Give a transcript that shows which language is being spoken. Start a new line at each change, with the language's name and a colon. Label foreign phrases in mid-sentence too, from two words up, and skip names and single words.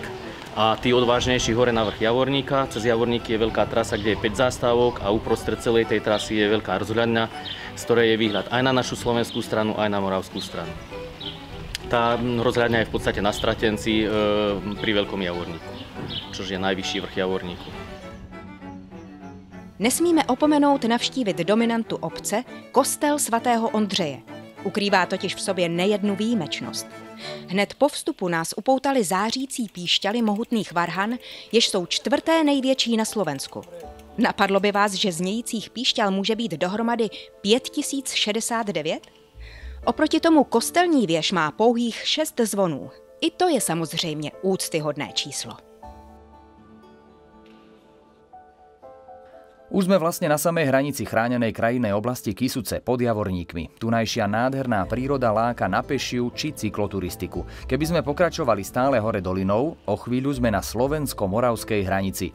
Slovak: A tí odvážnejší hore na vrch Javorníka. Cez Javorníky je veľká trasa, kde je 5 zástavok a uprostred celej tej trasy je veľká rozhľadňa, z ktorej je výhľad aj na našu slovenskú stranu, aj na moravskú stranu. Tá rozhľadňa je v podstate na Stratenci pri Veľkom Javorníku, čo je najvyšší vrch Javorníku.
Czech: Nesmíme opomenout navštívit dominantu obce, kostel svatého Ondřeje. Ukrývá totiž v sobě nejednu výjimečnost. Hned po vstupu nás upoutali zářící píšťaly mohutných varhan, jež jsou 4. největší na Slovensku. Napadlo by vás, že znějících píšťal může být dohromady 5069? Oproti tomu kostelní věž má pouhých 6 zvonů. I to je samozřejmě úctyhodné číslo.
Slovak: Už sme vlastne na samej hranici chránenej krajinnej oblasti Kysuce pod Javorníkmi. Tunajšia nádherná príroda láka na pešiu či cykloturistiku. Keby sme pokračovali stále hore dolinou, o chvíľu sme na slovensko-moravskej hranici.